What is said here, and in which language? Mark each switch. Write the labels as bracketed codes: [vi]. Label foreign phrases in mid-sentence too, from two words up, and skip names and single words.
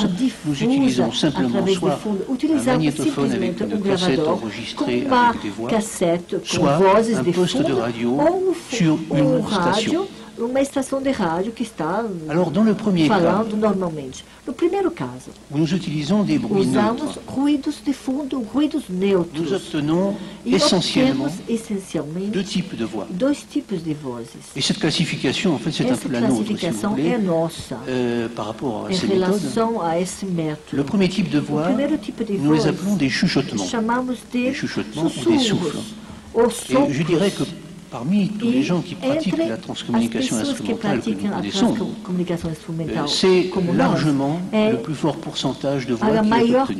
[fr] Nous utilisons simplement soit un magnétophone avec une cassette enregistrée avec des voix, soit un poste de radio sur une station. [pt] Uma estação de rádio que está falando normalmente. No primeiro caso, [fr] nous utilisons des bruits [pt] usamos ruídos de fundo, ruídos neutros. [fr] Nous obtenons essentiellement deux types de voix. [pt] Dois tipos de vozes. [fr] Et cette classification, en fait, c'est un peu la nôtre, si vous voulez, par rapport à ces méthodes. Le premier type de voix, nous les appelons des chuchotements. Des chuchotements ou des souffles. Et je dirais que parmi tous les gens qui pratiquent la transcommunication instrumentale que nous connaissons, c'est largement le plus fort pourcentage de voix qui est obtenu.